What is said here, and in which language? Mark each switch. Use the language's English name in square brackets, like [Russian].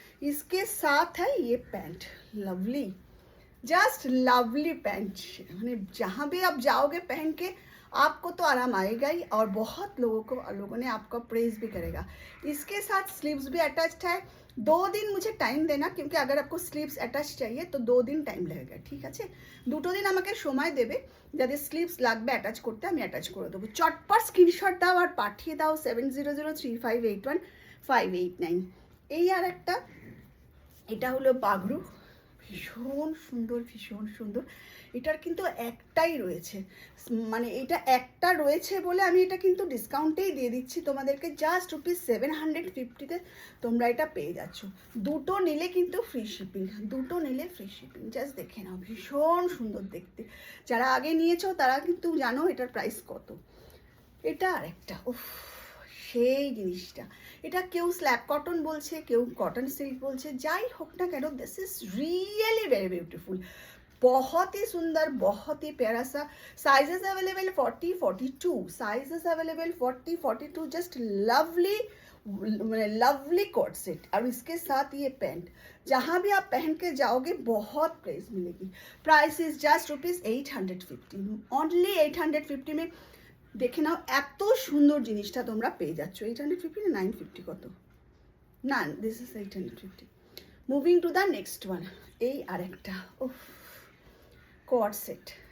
[Hindi] इसके साथ है ये pant, lovely, just lovely pant. मैंने जहाँ भी आप जाओगे पहन के आपको तो आराम आएगा ही, और बहुत लोगों ने आपका प्रेज भी करेगा। इसके साथ स्लीव्स भी अटैच्ड है। 2 दिन मुझे टाइम देना, क्योंकि अगर आपको स्लीव्स अटैच चाहिए तो 2 दिन [Bangla] টাইম লাগবে, ঠিক আছে? 2 দিন আমাকে সময় দেবে। যাদের স্লিভস লাগবে অ্যাটাচ করতে, আমি অ্যাটাচ করে দেবো। চটপট স্ক্রিনশট দাও আর পাঠিয়ে দাও 7003581589। এই আর একটা, এটা হলো বাগরু, ভীষণ সুন্দর ভীষণ সুন্দর। এটার কিন্তু একটাই রয়েছে, মানে এটা একটা রয়েছে বলে আমি এটা কিন্তু ডিসকাউন্টেই দিয়ে দিচ্ছি তোমাদেরকে। জাস্ট ₹750-তে তোমরা এটা পেয়ে যাচ্ছ। দুটো নিলে কিন্তু ফ্রি শিপিং, দুটো নিলে ফ্রি শিপিং। জাস্ট দেখে নাও, ভীষণ সুন্দর দেখতে। যারা আগে নিয়েছো তারা কিন্তু জানো এটার প্রাইস কত। এটা আরেকটা, উফ, সেই জিনিসটা। এটা কেউ স্ল্যাব কটন বলছে, কেউ কটন সিল্ক বলছে, যাই হোক না কেন, [English] This is really very beautiful. [Hindi] बहुत ही सुंदर, बहुत ही प्यारा सा। Sizes available 40, 42। Sizes available 40, 42। Just lovely lovely cot set और इसके साथ ये पैंट, जहाँ भी आप पहन के जाओगे बहुत प्राइस मिलेगी। [English] price is just ₹850, [Bangla] অনলি 850 में দেখে নাও এত সুন্দর জিনিসটা তোমরা পেয়ে যাচ্ছ। 850 না 950 কত না, [English] This is 850। Moving to the next one, [Bangla] এই আরেকটা কট সেট।